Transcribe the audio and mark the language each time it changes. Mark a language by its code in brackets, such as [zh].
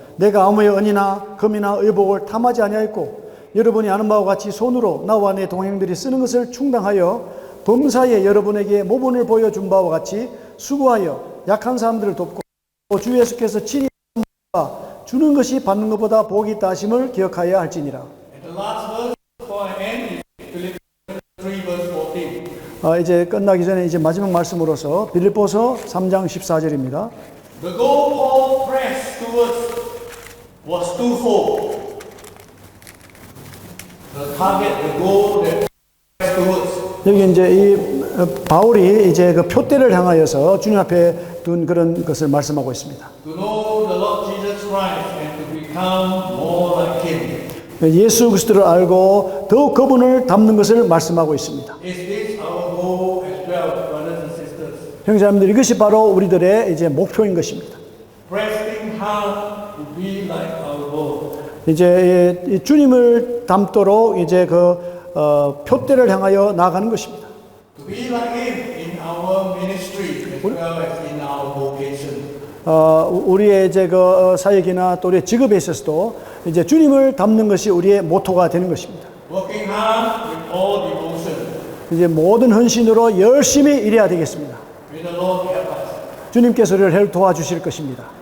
[ko] 내가 아무의 은이나 금이나 의복을 탐하지 아니하였고 여러분이 아는 바와 같이 손으로 나와 내 동행들이 쓰는 것을 충당하여 범사에 여러분에게 모분을 보여준 바와 같이 수고하여 약한 사람들을 돕고 또 주 예수께서 친히 주는 것이 받는 것보다 복이 있다 하심을 기억하여야 할지니라. [en] And the last verse before I end is Philippians 3 verse 14. [ko] 이제 끝나기 전에 이제 마지막 말씀으로서 빌립보서 3장 14절입니다. [en] The goal Paul pressed towards was twofold. The target, the goal that pressed towards. [ko] 여기 이제 이 바울이 이제 그 표대를 향하여서 주님 앞에 둔 그런 것을 말씀하고 있습니다. [en] To know the Lord Jesus Christ and to become more like Him. [ko] 예수 그리스도를 알고 더욱 그분을 닮는 것을 말씀하고 있습니다. [en] Is this our goal as well, brothers and sisters? [ko] 형제자매들, 이것이 바로 우리들의 이제 목표인 것입니다. [en] Pressing hard to be like our Lord. [ko] 이제 이 주님을 닮도록 이제 그 표대를 향하여 나아가는 것입니다. [en] To be like Him in our ministry as well as in our vocation. [ko] 우리의 이제 그 사역이나 또 우리의 직업에 있어서도 이제 주님을 닮는 것이 우리의 모토가 되는 것입니다. [en] Working hard with all devotion. [ko] 이제 모든 헌신으로 열심히 일해야 되겠습니다. [en] May the Lord help us. [ko] 주님께서 우리를 도와주실 것입니다.